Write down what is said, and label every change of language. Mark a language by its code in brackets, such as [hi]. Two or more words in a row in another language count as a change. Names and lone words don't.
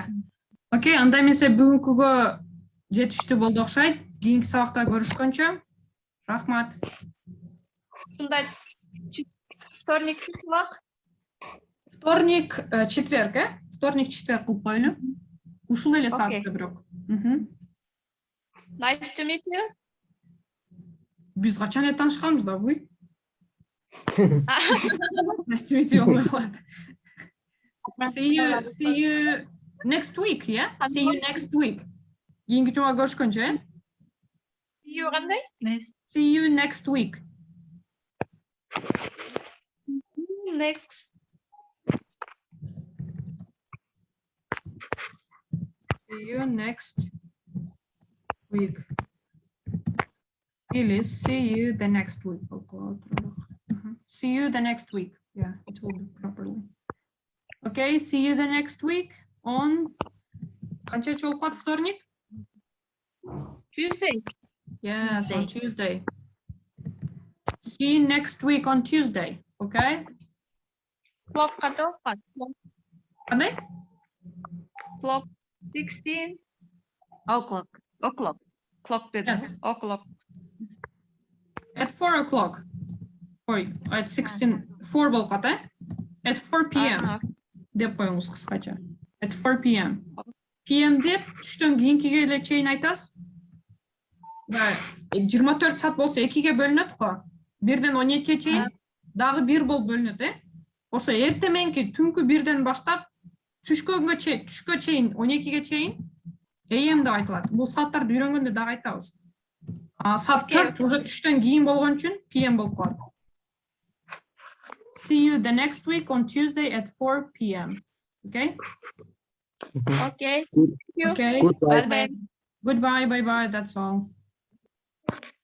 [ky] Окей, анда менсе бүгүнкүгө жетиштүү болду окшойт. Кийинки сабакта көрүшкөнчө. Рахмат. Ушундай вторник сабак. [ru] Вторник, четверг, Вторник, четверг [ky] кылып коелу. Ушул эле саатта бирок. [en] Nice to meet you. [ky] Биз качан эле таанышканбыз да, буй? [en] Nice to meet you [ky] болбой калат. [en] See you next week, yeah? See you next week. [ky] Кийинки жума көрүшкөнчө, [en] See you кандай? See you next week. Next. See you next week. Или see you the next week. See you the next week. Yeah, it will be properly. Okay, see you the next week on [ky] канча болуп калат вторник? [en] Tuesday. Yes, on Tuesday. See you next week on Tuesday. Okay? [ky] Clock кандай болуп калат? Кандай? [en] Clock 16. O'clock. [ky] Clock dedim. [en] Yes. O'clock. At 4 o'clock. [ky] Ой, at 16, 4 болуп калат, [en] At 4 p.m. [ky] деп коюңуз кыскача. [en] At 4 p.m. [ky] PM деп түштөн кийинкиге эле чейин айтасыз. 24 саат болсо 2ге бөлүнөт го. 1ден 12ге чейин дагы 1 болуп бөлүнөт, Ошо эртеменки түнкү 1ден баштап түшкө чейин 12ге чейин AM деп айтылат. Бул сааттарды үйрөнгөндө дагы айтабыз. Саат 4 уже түштөн кийин болгон үчүн PM болуп калат. [en] See you the next week on Tuesday at 4 p.m. Okay? Okay. Okay. Goodbye. Bye. Goodbye, bye-bye, that's all.